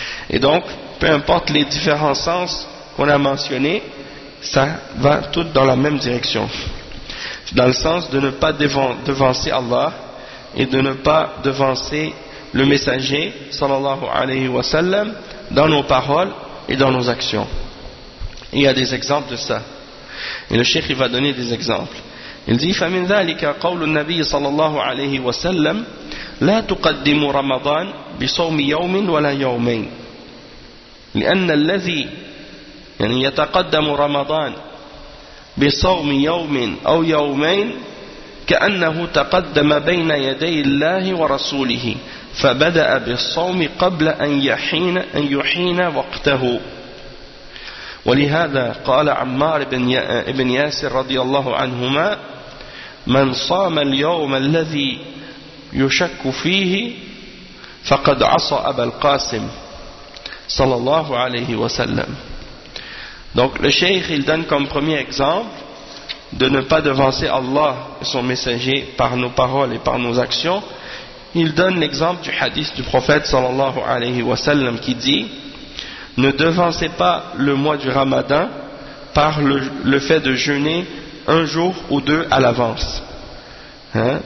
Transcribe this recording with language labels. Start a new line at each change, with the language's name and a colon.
French: Et donc peu importe les différents sens qu'on a mentionné, ça va tout dans la même direction. Dans le sens de ne pas devancer Allah et de ne pas devancer le messager, sallallahu alayhi wa sallam, dans nos paroles et dans nos actions. Il y a des exemples de ça. Et le cheikh, il va donner des exemples. Il dit,
Arabic: فَمِنْ ذَلِكَ قَوْلُ النَّبِيِّ sallallahu alayhi wa sallam, لَا تُقَدِّمُ رَمَضَانَ بِصَوْمِ يَوْمٍ وَلَا يَوْمَيْنِ لِأَنَّ الَّذِي يعني يتقدم رمضان بصوم يوم أو يومين كأنه تقدم بين يدي الله ورسوله فبدأ بالصوم قبل أن يحين وقته ولهذا قال عمار بن ياسر رضي الله عنهما من صام اليوم الذي يشك فيه فقد عصى أبا القاسم صلى الله عليه وسلم.
French: Donc le cheikh il donne comme premier exemple de ne pas devancer Allah et son messager par nos paroles et par nos actions. Il donne l'exemple du hadith du prophète sallallahu alayhi wa sallam qui dit « Ne devancez pas le mois du Ramadan par le fait de jeûner un jour ou deux à l'avance. Hein?